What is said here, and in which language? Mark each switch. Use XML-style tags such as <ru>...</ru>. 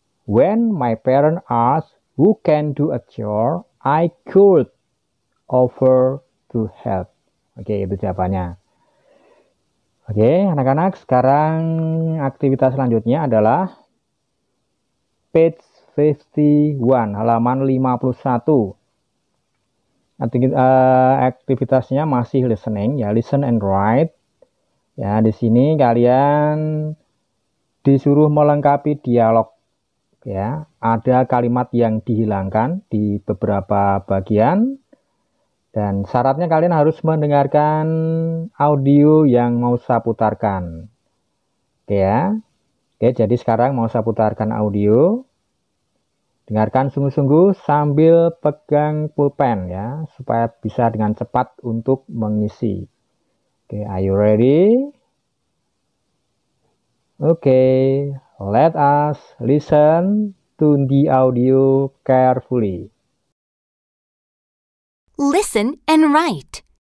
<en>When my parents ask who can do a chore, I could offer to help.</en> <id>Oke, itu jawabannya. Oke, anak-anak, sekarang aktivitas selanjutnya adalah</id> <en>page 51,</en> <id>halaman 51. Aktivitasnya masih listening ya,</id> <en>listen and write.</en> <id>Ya, di sini kalian disuruh melengkapi dialog ya. Ada kalimat yang dihilangkan di beberapa bagian dan syaratnya kalian harus mendengarkan audio yang mau saya putarkan. Oke ya. Oke, jadi sekarang mau saya putarkan audio. Dengarkan sungguh-sungguh sambil pegang pulpen ya, supaya bisa dengan cepat untuk mengisi.</id> <en>Okay, are you ready? Okay, let us listen to the audio carefully. Listen and write.</en>